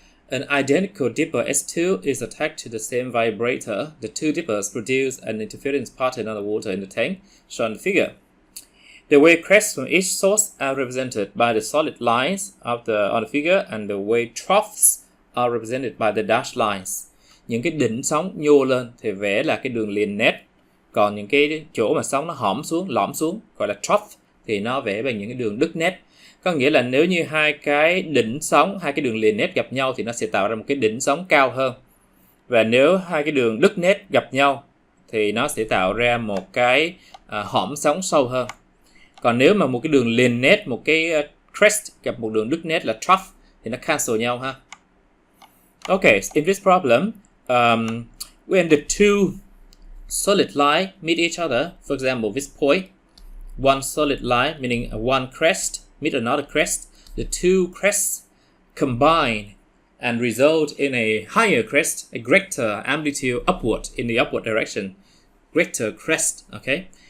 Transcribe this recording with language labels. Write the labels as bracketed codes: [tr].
[en] An identical dipper S2 is attached to the same vibrator. The two dippers produce an interference pattern on the water in the tank, shown in the figure. The wave crests from each source are represented by the solid lines on the figure, and the wave troughs are represented by the dashed lines. [vi] Những cái đỉnh sóng nhô lên thì vẽ là cái đường liền nét, còn những cái chỗ mà sóng nó lõm xuống gọi là trough thì nó vẽ bằng những cái đường đứt nét. Có nghĩa là nếu như hai cái đỉnh sóng, hai cái đường liền nét gặp nhau thì nó sẽ tạo ra một cái đỉnh sóng cao hơn. Và nếu hai cái đường đứt nét gặp nhau thì nó sẽ tạo ra một cái hõm sóng sâu hơn. Còn nếu mà một cái đường liền nét, một cái crest gặp một đường đứt nét là trough thì nó cancel nhau ha. [en] Okay, in this problem, when the two solid lines meet each other, for example, this point, one solid line, meaning one crest, meet another crest, the two crests combine and result in a higher crest, a greater amplitude upward, in the upward direction, greater crest, okay?